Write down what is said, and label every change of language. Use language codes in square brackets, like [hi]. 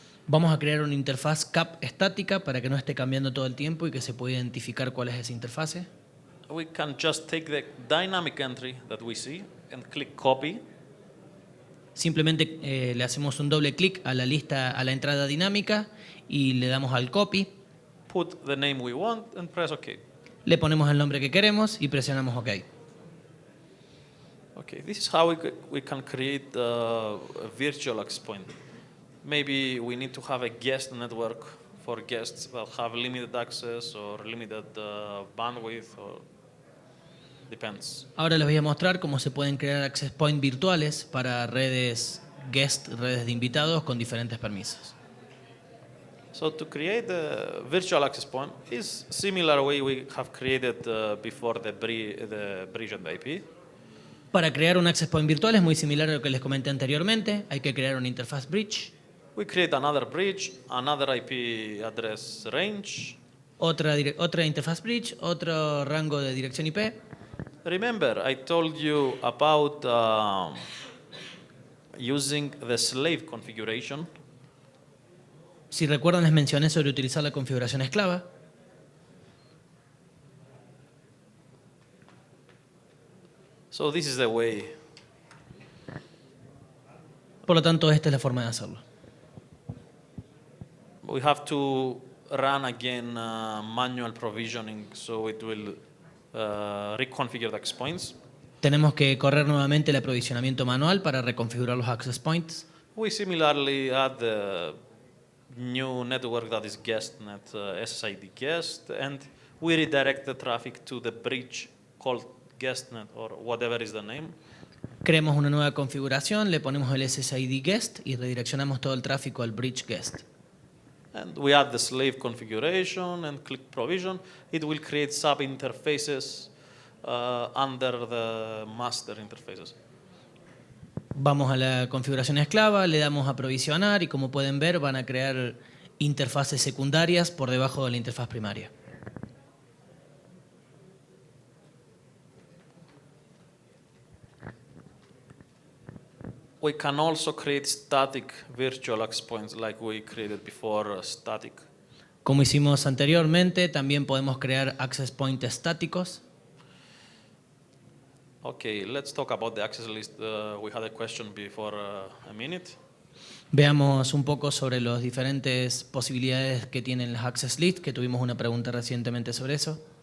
[es] Vamos a crear una interfaz CAP estática para que no esté cambiando todo el tiempo y que se pueda identificar cuál es esa interfase. [en] We can just take the dynamic entry that we see and click copy. [es] Simplemente le hacemos un doble clic a la lista, a la entrada dinámica y le damos al copy, [en] Put the name we want and press OK. [es] le ponemos el nombre que queremos y presionamos OK. [en] Okay, this is how we can create a virtual access point. Maybe we need to have a guest network for guests that have limited access or limited bandwidth, or depends. [es] Ahora les voy a mostrar cómo se pueden crear access point virtuales para redes guest, redes de invitados con diferentes permisos. [en] So to create the virtual access point is similar way we have created before the bridge and IP. [es] Para crear un access point virtual es muy similar a lo que les comenté anteriormente. Hay que crear una interfaz bridge, [en] We create another bridge, another IP address range. [es] otra interfaz bridge, otro rango de dirección IP. [en] Remember, I told you about using the slave configuration. [es] Si recuerdan, les mencioné sobre utilizar la configuración esclava. [en] So this is the way. [es] Por lo tanto, esta es la forma de hacerlo. [en] We have to run again manual provisioning, so it will reconfigure the access points. [es] Tenemos que correr nuevamente el aprovisionamiento manual para reconfigurar los access points. [en] We similarly add the new network that is guestnet, SSID guest, and we redirect the traffic to the bridge called guestnet or whatever is the name. [es] Creamos una nueva configuración, le ponemos el SSID guest y redireccionamos todo el tráfico al bridge guest. [en] And we add the slave configuration and click provision. It will create sub-interfaces under the master interfaces. [es] Vamos a la configuración esclava, le damos a provisionar y como pueden ver van a crear interfaces secundarias por debajo de la interfaz primaria. [en] We can also create static virtual access points like we created before static. [es] Como hicimos anteriormente, también podemos crear access points estáticos. [en] Okay, let's talk about the access list. We had a question before a minute. [es] Veamos un poco sobre las diferentes posibilidades que tienen las access list, que tuvimos una pregunta recientemente sobre eso.